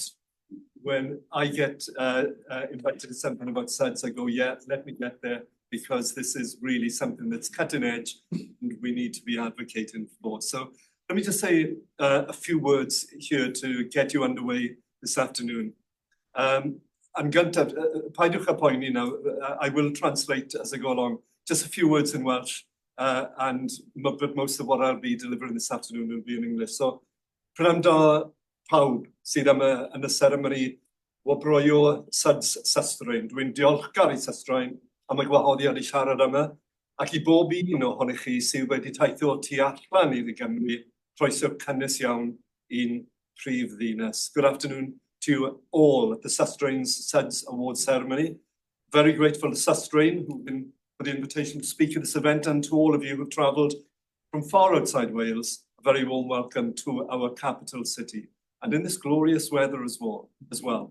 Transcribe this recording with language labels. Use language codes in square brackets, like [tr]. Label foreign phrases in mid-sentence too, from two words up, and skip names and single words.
[en] When I get invited to something about SuDS, I go, yeah, let me get there, because this is really something that's cutting edge and we need to be advocating for. So let me just say a few words here to get you underway this afternoon. [cy] Yn gyntaf, paidwch â poeni [en] now, I will translate as I go along. Just a few words in Welsh, but most of what I'll be delivering this afternoon will be in English. So, [cy] prynawn da pawb sydd yn y seremoni o broio susdrain. Dwi'n diolchgar I susdrain am y gwahoddiad I siarad yma, ac I bob un ohonych chi sydd wedi teithio tu allan I Gymru, croeso cynnes iawn i'n prif ddinas. [en] Good afternoon to you all at the SuDS Awards ceremony. Very grateful to SuDS who've been for the invitation to speak at this event, and to all of you who've travelled from far outside Wales, a very warm welcome to our capital city, and in this glorious weather as well.